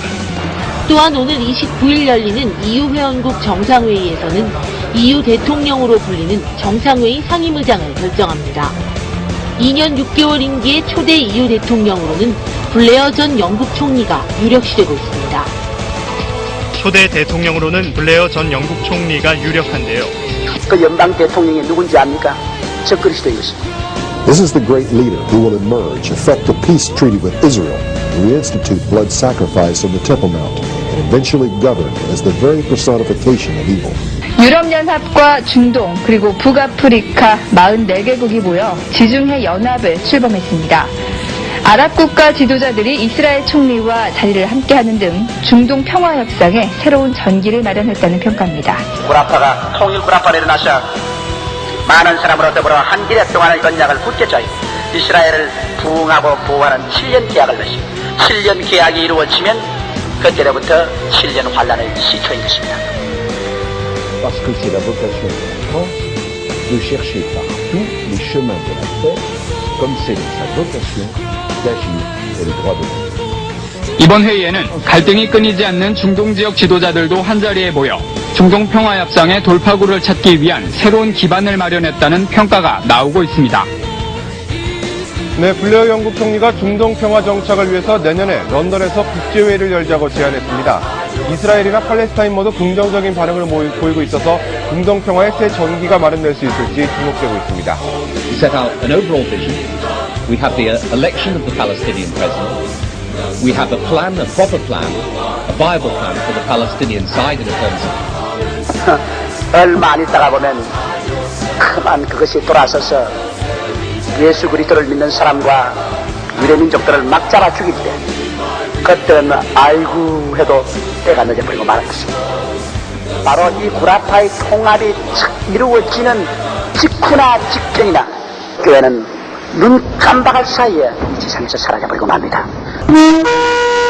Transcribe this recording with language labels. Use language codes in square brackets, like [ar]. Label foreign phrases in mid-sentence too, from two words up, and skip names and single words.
[ko] 또한 오늘 29일 열리는 EU 회원국 정상회의에서는 EU 대통령으로 불리는 정상회의 상임의장을 결정합니다. 2년 6개월 임기의 초대 EU 대통령으로는 블레어 전 영국 총리가 유력시되고 있습니다. 초대 대통령으로는 블레어 전 영국 총리가 유력한데요. 그 연방 대통령이 누군지 압니까? 적그리스도이십니다. [en] This is the great leader who will emerge, effect a peace treaty with Israel, reinstitute blood sacrifice on the Temple Mount, and eventually govern as the very personification of evil. [ko] 유럽연합과 중동 그리고 북아프리카 44개국이 모여 지중해 연합을 출범했습니다. 아랍 국가 지도자들이 이스라엘 총리와 자리를 함께하는 등 중동 평화 협상에 새로운 전기를 마련했다는 평가입니다. 구라파가 통일 구라파를 일어나서 많은 사람으로 더불어 한 길에 동안의 언약을 굳게 이스라엘을 부흥하고 보호하는 7년 계약을 맺습니다. 7년 계약이 이루어지면 그때로부터 7년 환란의 시초인 것입니다. [fr] Parce que c'est la vocation de la France de chercher partout les chemins de la paix, comme c'est sa vocation d'agir pour les droits de l'homme. [ko] 이번 회의에는 갈등이 끊이지 않는 중동 지역 지도자들도 한자리에 모여 중동 평화 협상의 돌파구를 찾기 위한 새로운 기반을 마련했다는 평가가 나오고 있습니다. 네, 블레어 영국 총리가 중동 평화 정착을 위해서 내년에 런던에서 국제회의를 열자고 제안했습니다. 이스라엘이나 팔레스타인 모두 긍정적인 반응을 보이고 있어서 중동 평화의 새 전기가 마련될 수 있을지 주목되고 있습니다. [en] We set out an overall vision. We have the election of the Palestinian president. We have a plan, a proper plan, a viable plan for the Palestinian side in terms of. [ko] 얼마 안 있다가 보면 그만 그것이 돌아서서 예수 그리스도를 믿는 사람과 유대민족들을 막 잡아 죽일 때 그때는 아이고 해도 때가 늦어버리고 말할 것입니다. 바로 이 구라파의 통합이 이루어지는 직후나 직전이나 교회는 눈 깜박할 사이에 이 세상에서 사라져버리고 맙니다.